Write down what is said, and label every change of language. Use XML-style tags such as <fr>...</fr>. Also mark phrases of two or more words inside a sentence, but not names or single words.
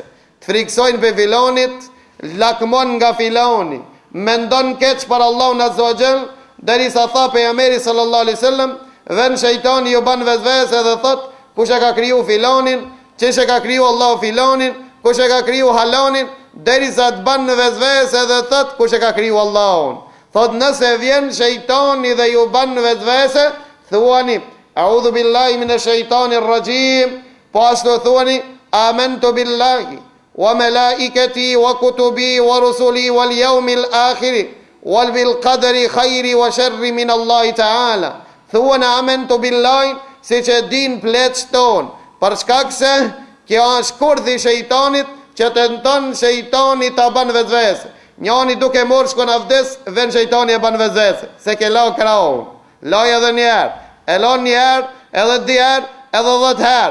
<sq>Të friksojnë për filonit, lakmon nga filoni, mendon keq për Allahun</sq> <ar>عز وجل,</ar> <sq>derisa tha pejgamberi</sq> <ar>صلى الله عليه وسلم,</ar> <sq>vën shejtani ju ban vezvese dhe thot, kush e ka kriju filonin, çish e ka kriju Allahu filonin, kush e ka kriju halanin, derisa të ban vezvese dhe thot, kush e ka kriju Allahun. Thot nëse vjen shejtani dhe ju ban vezvese, thuani,</sq> <ar>أعوذ بالله من الشيطان الرجيم,</ar> <sq>po ashtu thuani,</sq> <ar>آمنت بالله وملائكته وكتبه ورسله واليوم الآخر وبالقدر خيره وشره من الله تعالى. Thuana آمنت بالله,</ar> <sq>si që din pleqë ton, për shkak se kjo është kurdhi shejtanit që tenton shejtani ta ban vezvese. Njani duke morë shkon avdes, ven shejtani e ban vezvese, se ke la kraun. Laj edhe njerë, e lan njerë, edhe 10 herë, edhe 10 herë.</sq>